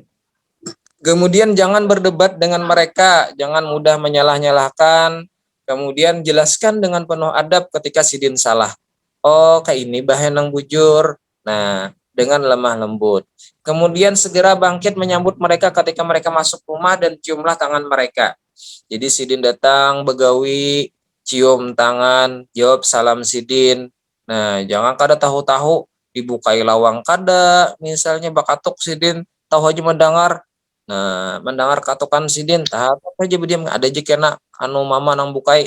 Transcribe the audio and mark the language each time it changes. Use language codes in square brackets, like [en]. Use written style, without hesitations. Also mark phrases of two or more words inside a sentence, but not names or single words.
[id] Kemudian jangan berdebat dengan mereka, jangan mudah menyalah-nyalahkan. Kemudian jelaskan dengan penuh adab ketika Sidin salah. [bjn] Oh, kayak ini bahan yang bujur. Nah, dengan lemah lembut. [id] Kemudian segera bangkit menyambut mereka ketika mereka masuk rumah dan ciumlah tangan mereka. [bjn] Jadi Sidin datang begawi, cium tangan, jawab salam Sidin. Nah, jangan kada tahu-tahu dibukai lawang kada, misalnya bakatuk Sidin, tahu aja mendengar. Nah, mendengar katukan Sidin, tahu aja diam ada aja kena anu mama nang bukai.